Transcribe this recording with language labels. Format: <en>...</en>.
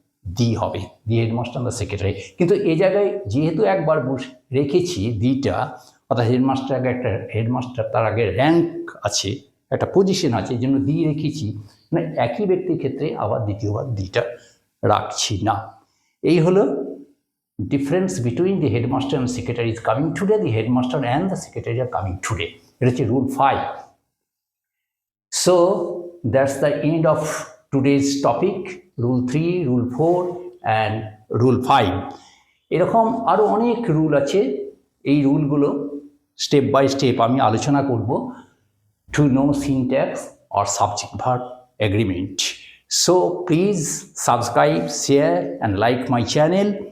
<bn>দি হবে,</bn> <en>The headmaster the secretary.</en> <bn>কিন্তু এই জায়গায় যেহেতু একবার রেখেছি দিটা, অর্থাৎ হেডমাস্টার আগে একটা হেডমাস্টার, তার আগে র্যাঙ্ক আছে, একটা পজিশন আছে, এই জন্য দি রেখেছি, মানে একই ব্যক্তির ক্ষেত্রে আবার দ্বিতীয়বার দিটা রাখছি না। এই হলো</bn> <en>difference between the headmaster and secretary is coming today, the headmaster and the secretary are coming today.</en> <bn>এটা হচ্ছে rule 5.</bn> <en>So that's the end of today's topic, rule 3, rule 4 and rule 5.</en> <bn>এরকম আরও অনেক রুল আছে, এই রুলগুলো স্টেপ বাই স্টেপ আমি আলোচনা করব</bn> <en>to know syntax or subject verb agreement. So please subscribe, share and like my channel.</en>